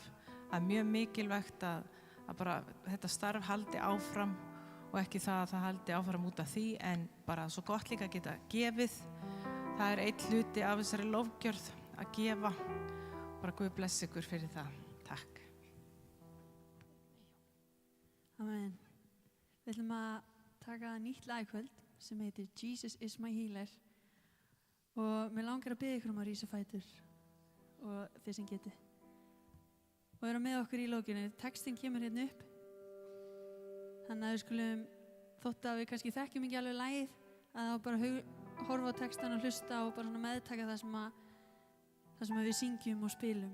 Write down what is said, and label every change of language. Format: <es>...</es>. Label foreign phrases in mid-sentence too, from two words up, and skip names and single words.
<is>Það er mjög mikilvægt að bara þetta starf haldi áfram og ekki það að það haldi áfram út af því, en bara svo gott líka að geta gefið. Það einn hluti af þessari lofgjörð að gefa. Bara Guð bless ykkur fyrir það. Takk. Amen. Við ætlum að taka nýtt lag í kvöld sem heitir Jesus is my healer og mér langar að biðja ykkur að rísa á fætur og þeir sem geti og vera með okkur í lókinu. Textin kemur hérna upp, þannig að við skulum, þótt að við kannski þekkjum ekki alveg lagið, að þá bara horfa á textan og hlusta og bara svona meðtaka það sem við syngjum og spilum.</is>